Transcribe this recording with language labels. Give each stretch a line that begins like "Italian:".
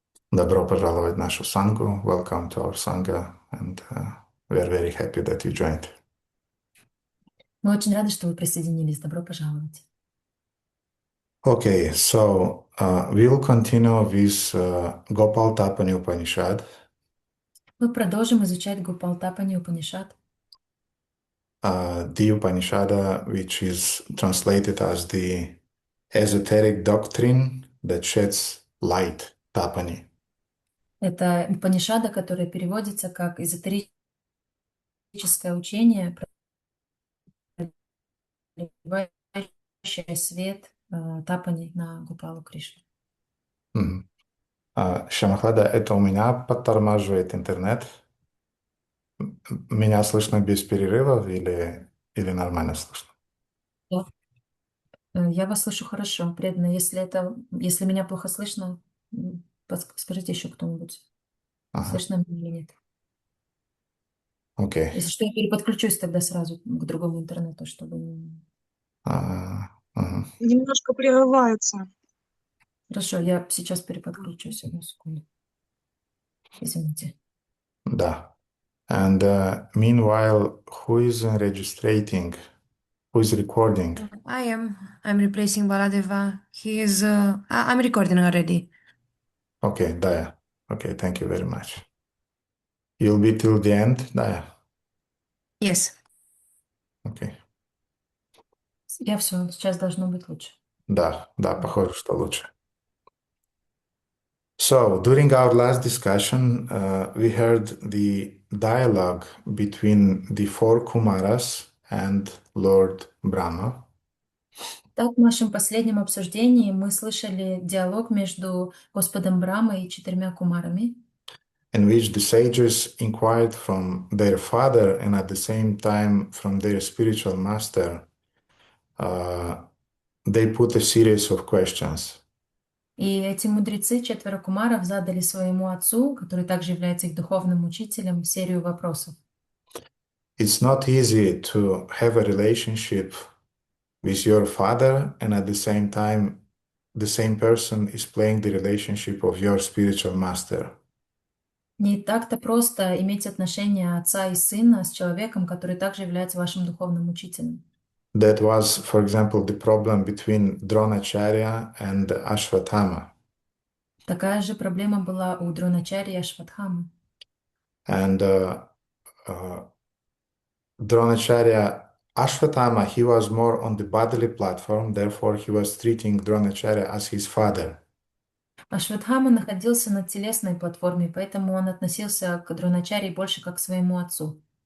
Russian: Добро пожаловать в нашу Сангу.
English: Welcome to our Sangha, and we are very happy that you joined.
Russian: Мы очень рады, что вы присоединились. Добро пожаловать.
English: Okay, so we'll continue with Gopal Tapani Upanishad.
Russian: Мы продолжим изучать Гопалтапани Упанишад.
English: The Upanishada, which is translated as the esoteric doctrine that sheds light, Tapani.
Russian: Это Упанишада, которая переводится как эзотерическое учение, проливающее свет Тапани на Гопалу Кришну. Мгм. Шамахлада, это у меня подтормаживает интернет. Меня слышно без перерывов или нормально слышно? Да. Я вас слышу хорошо, преданно. Если меня плохо слышно, скажите еще кто-нибудь, Ага, слышно меня или нет. окей. Если что, я переподключусь тогда сразу к другому интернету, чтобы... Ага. Немножко прерывается. Хорошо, я сейчас переподключусь. Одну секунду. Извините. Да.
English: And meanwhile, who is registrating? Who is recording? I am. I'm replacing Baladeva. I'm recording already. Okay, Daya. Okay, thank you very much. You'll be till the end, Daya? Yes. Okay.
Russian: Я все, сейчас должно быть лучше. Да, похоже, что лучше.
English: So, during our last discussion, we heard the dialogue between the 4 Kumaras and Lord Brahma.
Russian: Так, в нашем последнем обсуждении мы слышали диалог между Господом Брамой и 4 кумарами,
English: In which the sages inquired from their father and at the same time from their spiritual master, they put a series of questions.
Russian: и эти мудрецы, 4 кумаров, задали своему отцу, который также является их духовным учителем, серию вопросов.
English: It's not easy to have a relationship with your father and at the same time the same person is playing the relationship of your spiritual master.
Russian: Не так-то просто иметь отношения отца и сына с человеком, который также является вашим духовным учителем.
English: That was, for example, the problem between Dronacharya and Ashwatthama.
Russian: Такая же проблема была у Дроначарьи и Ашватхамы.
English: And Dronacharya, Ashwatthama, he was more on the bodily platform, therefore he was treating Dronacharya as his father.
Russian: Ашватхама находился на телесной платформе, поэтому он относился к Дроначарьи больше как к своему отцу.